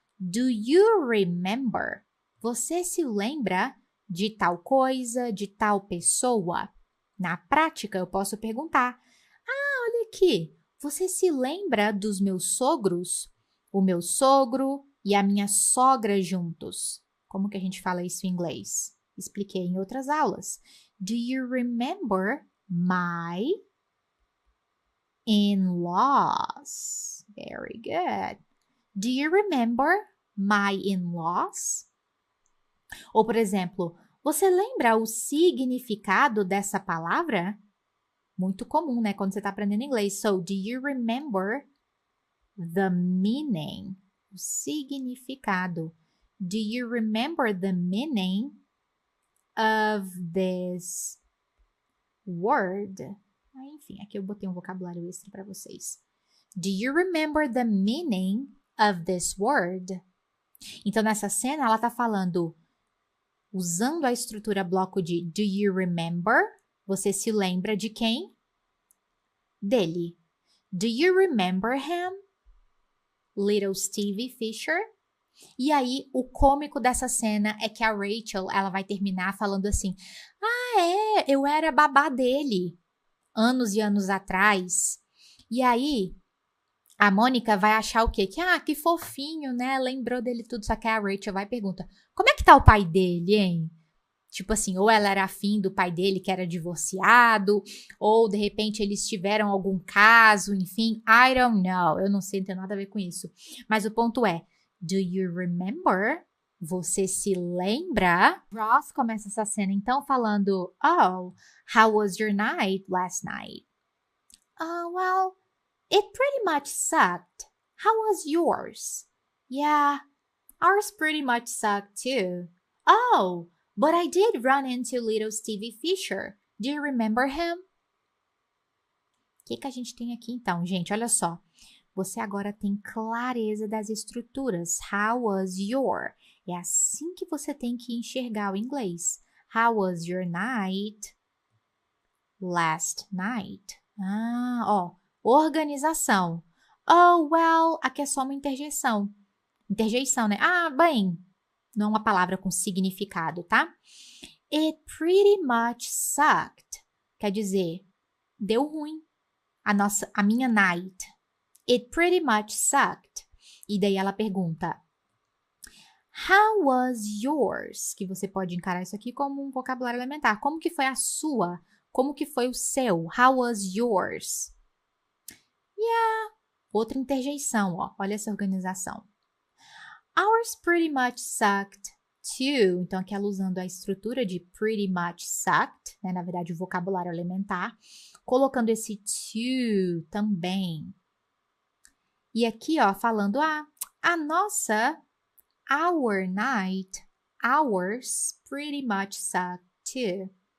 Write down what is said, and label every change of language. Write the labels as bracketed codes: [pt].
[en] Do you remember? [pt] Você se lembra de tal coisa, de tal pessoa? Na prática, eu posso perguntar, olha aqui, você se lembra dos meus sogros? O meu sogro e a minha sogra juntos. Como que a gente fala isso em inglês? Expliquei em outras aulas. [en] Do you remember my in-laws? Very good. Do you remember my in-laws? [pt] Ou, por exemplo, você lembra o significado dessa palavra? Muito comum, né? Quando você está aprendendo inglês. [en] So, do you remember the meaning? [pt] O significado. [en] Do you remember the meaning of this word? [pt] Enfim, aqui eu botei um vocabulário extra para vocês. [en] Do you remember the meaning of this word? [pt] Então, nessa cena, ela está falando, usando a estrutura bloco de do you remember? Você se lembra de quem? Dele. [en] Do you remember him? Little Stevie Fisher? [pt] E aí, o cômico dessa cena é que a Rachel, ela vai terminar falando assim, eu era babá dele, anos e anos atrás. E aí, a Mônica vai achar o quê? Que fofinho, né? Lembrou dele tudo, só que a Rachel vai e pergunta, como é que tá o pai dele, hein? Tipo assim, ou ela era afim do pai dele que era divorciado, ou de repente eles tiveram algum caso, enfim, [en] I don't know. [pt] Eu não sei, não tem nada a ver com isso. Mas o ponto é, [en] do you remember? [pt] Você se lembra? [en] Ross [pt] começa essa cena então falando, [en] oh, how was your night last night? Oh, well, it pretty much sucked. How was yours? Yeah, ours pretty much sucked too. Oh, but I did run into little Stevie Fisher. Do you remember him? [pt] O que a gente tem aqui então, gente? Olha só. Você agora tem clareza das estruturas. [en] How was your? [pt] É assim que você tem que enxergar o inglês. [en] How was your night? Last night. [pt] Organização. [en] Oh, well, [pt] aqui é só uma interjeição. Interjeição, né? Bem, não é uma palavra com significado, tá? [en] It pretty much sucked. [pt] Quer dizer, deu ruim. A minha [en] night. It pretty much sucked. [pt] E daí ela pergunta, [en] how was yours? [pt] Que você pode encarar isso aqui como um vocabulário elementar. Como que foi a sua? Como que foi o seu? [en] How was yours? Yeah. [pt] Outra interjeição, ó. Olha essa organização. [en] Ours pretty much sucked too. [pt] Então, aqui ela usando a estrutura de pretty much sucked, né? Na verdade, o vocabulário elementar. Colocando esse to também. E aqui, ó, falando, a nossa, our night, [en] ours pretty much sucked too.